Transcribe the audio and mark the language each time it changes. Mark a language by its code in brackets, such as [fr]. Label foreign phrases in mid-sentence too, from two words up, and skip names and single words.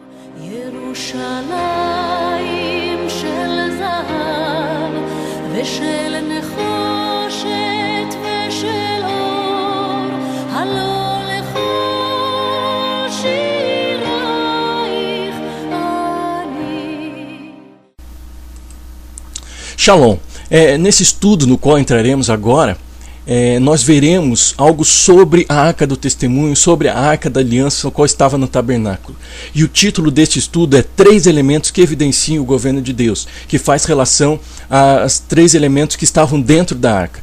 [he] ירושלים של זהב ושל נחושת ושל אור, הלא לכל שירייך אני. Shalom. [pt] Nesse estudo no qual entraremos agora, nós veremos algo sobre a Arca do Testemunho, sobre a Arca da Aliança, o qual estava no tabernáculo. E o título deste estudo é 3 elementos que evidenciam o governo de Deus, que faz relação aos 3 elementos que estavam dentro da Arca.